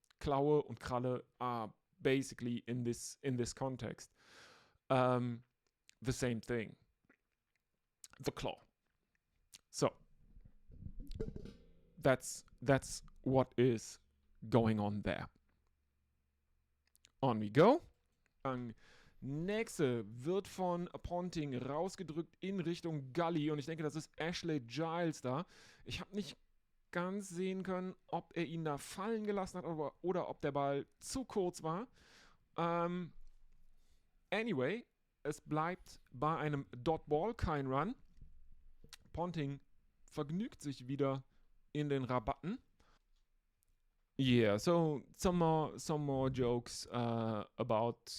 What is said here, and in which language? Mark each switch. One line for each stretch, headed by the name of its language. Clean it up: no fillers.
English: Klaue und Kralle are basically in this context the same thing. The claw. So that's what is going on there. On we go.
German: Nächste wird von Ponting rausgedrückt in Richtung Gully, und ich denke, das ist Ashley Giles da. Ich habe nicht ganz sehen können, ob er ihn da fallen gelassen hat oder ob der Ball zu kurz war. Anyway, es bleibt bei einem Dot Ball, kein Run. Ponting vergnügt sich wieder in den Rabatten.
English: Yeah, so some more jokes about.